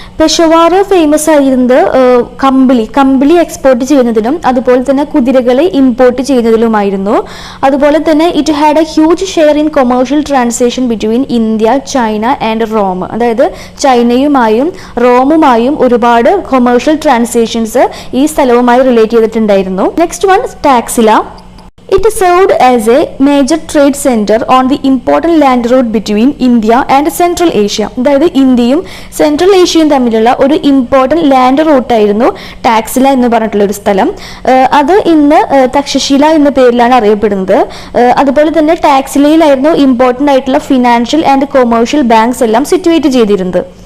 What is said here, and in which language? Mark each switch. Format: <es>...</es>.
<ml>Peshawar famous ആയിരുന്നത് കമ്പിളി export ചെയ്യുന്നതിനും അതുപോലെ തന്നെ കുതിരകളെ ഇമ്പോർട്ട് ചെയ്യുന്നതിലുമായിരുന്നു. അതുപോലെ തന്നെ</ml> <en>it had a huge share in commercial transaction between India, China and Rome,</en> <ml>അതായത് ചൈനയുമായും റോമുമായും ഒരുപാട് കൊമേഴ്ഷ്യൽ ട്രാൻസാക്ഷൻസ് ഈ സ്ഥലവുമായി റിലേറ്റ് ചെയ്തിട്ടുണ്ടായിരുന്നു.</ml> <en>Next one Taxila. It served as a major trade center on the important land route between India and Central Asia.</en> <ml>അതായത് ഇന്ത്യയും central ഏഷ്യയും തമ്മിലുള്ള ഒരു important land റൂട്ടായിരുന്നു Taxila എന്ന് പറഞ്ഞിട്ടുള്ള ഒരു സ്ഥലം. അത് ഇന്ന് തക്ഷശില എന്ന പേരിലാണ് അറിയപ്പെടുന്നത്. അതുപോലെ തന്നെ ടാക്സിലയിലായിരുന്നു ഇമ്പോർട്ടൻ്റ് ആയിട്ടുള്ള ഫിനാൻഷ്യൽ ആൻഡ് കൊമേഴ്ഷ്യൽ ബാങ്ക്സ് എല്ലാം സിറ്റുവേറ്റ് ചെയ്തിരുന്നത്.</ml>